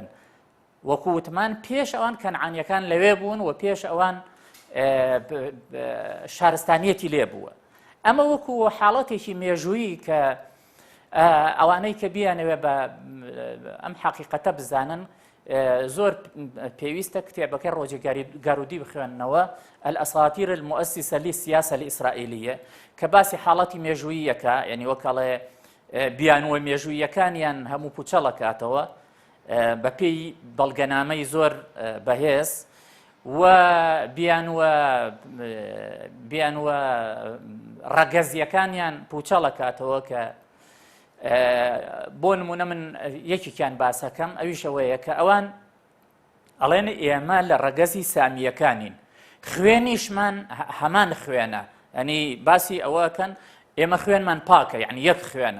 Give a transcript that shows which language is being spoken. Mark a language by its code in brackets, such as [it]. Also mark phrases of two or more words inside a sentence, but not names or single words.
[ckb] وەکو وتمان پێش ئەوان کەنعانیەکان لەوێ بوون و پێش ئەوان شارستانیەتی لێ بووە. ئەمە وەکو حاڵەتێکی مێژوویی کە ئەوانەی کە بیانەوێ بە ئەم حەقیقەتە بزانن زۆر پێویستە کتێبەکە ڕۆژی گارودی بخوێننەوە الأساطير المؤسسة للسياسة الإسرائيلية کە باسی حاڵەتی مێژووییەکە یعنی وەکەڵێ بیانوە مێژوویەکانیان هەموو پوچەڵەکاتەوە بە پێی بەڵگەنامەی زۆر بەهێز و بیانوە ڕەگەزیەکانیان پوچەڵەکاتەوە کە بۆ نمونە من یەکێکیان باسەکەم ئەویشەوەیە کە ئەوان ئەڵێن ئێمە لە ڕەگەزی سامیەکانین، خوێنیشمان هەمان خوێنە، ئەنی باسی ئەوەکەن ئێمە خوێنمان پاکە یعنی یەک خوێنە.